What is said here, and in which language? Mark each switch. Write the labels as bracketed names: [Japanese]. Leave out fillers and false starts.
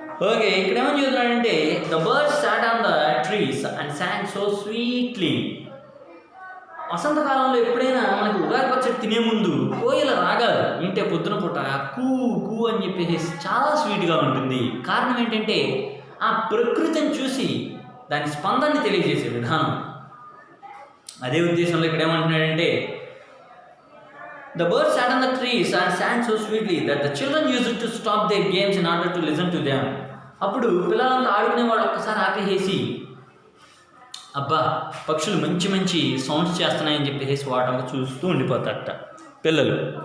[Telugu] Okay, ఇక్కడ ఏమని చెబుతున్నాడంటే [English] The birds sat on the trees and sang so sweetly. [Telugu] వసంతకాలంలో ఎప్పుడైనా మనకి ఉగాది పచ్చడి తినే ముందు కోయిల రాగాలు వింటే పొద్దున పూట కూ కూ అని చెప్పేసి చాలా స్వీట్గా ఉంటుంది. కారణం ఏంటంటే ఆ ప్రకృతిని చూసి దాని స్పందనని తెలియజేసే విధానం. అదే ఉద్దేశంలో ఇక్కడ ఏమంటున్నాడంటే [English] the birds sat on the trees and sang so sweetly that the children used to stop their games in order to listen to them. [Telugu] అప్పుడు పిల్లలంతా ఆడుకునే వాళ్ళు ఒక్కసారి ఆపేసి, అబ్బా పక్షులు మంచి సౌండ్స్ చేస్తున్నాయని చెప్పేసి వాటంగా చూస్తూ ఉండిపోతారట పిల్లలు.